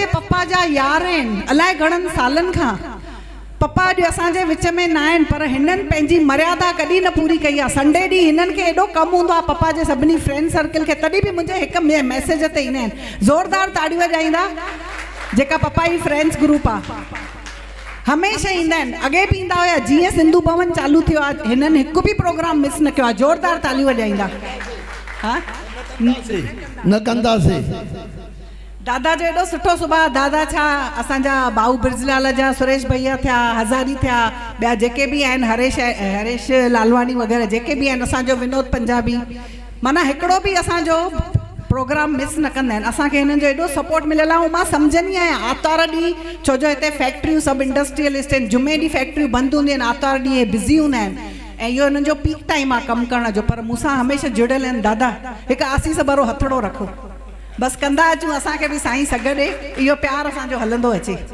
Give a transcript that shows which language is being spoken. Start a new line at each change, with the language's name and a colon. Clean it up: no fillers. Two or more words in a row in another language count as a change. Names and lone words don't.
Sindhi: पप्पा जा यार आहिनि अलाए घणनि सालनि खां पप्पा अॼु असांजे विच में न आहिनि पर हिननि पंहिंजी मर्यादा कॾहिं न पूरी कई आहे संडे ॾींहुं हिननि खे एॾो कमु हूंदो आहे पप्पा जे सभिनी
English: friend circle
Sindhi: खे तॾहिं बि मुंहिंजे हिकु मैसेज ते ईंदा आहिनि ज़ोरदार ताड़ियूं वॼाईंदा जेका पप्पा जी
English: friends group
Sindhi: आहे हमेशह ईंदा आहिनि अॻे बि ईंदा हुया जीअं सिंधु भवन चालू थियो आहे हिननि हिकु बि प्रोग्राम मिस न कयो आहे ज़ोरदार तालियूं वॼाईंदा हा न कंदासीं दादा जो एॾो सुठो सुभाउ दादा छा असांजा भाऊ बिरजलाल जा सुरेश भैया थिया हज़ारी थिया ॿिया जेके बि आहिनि हरेश लालवानी वग़ैरह जेके बि आहिनि असांजो विनोद पंजाबी माना हिकिड़ो बि असांजो प्रोग्राम मिस न कंदा आहिनि असांखे हिननि जो एॾो सपोर्ट मिलियल आहे ऐं मां सम्झंदी आहियां आर्तवार ॾींहुं छो जो हिते फैक्ट्रियूं सभु इंडस्ट्रियलिस्ट आहिनि जुमे ॾींहुं फैक्ट्रियूं बंदि हूंदियूं आहिनि आर्तवार ॾींहुं बिज़ी हूंदा आहिनि ऐं इहो हिननि जो
English: peak time
Sindhi: आहे कमु करण जो पर मूंसां हमेशह जुड़ियल आहिनि दादा हिकु आसीस भरो हथड़ो रखो बसि कंदा अचूं असांखे बि साईं सघ ॾे इहो प्यारु असांजो हलंदो अचे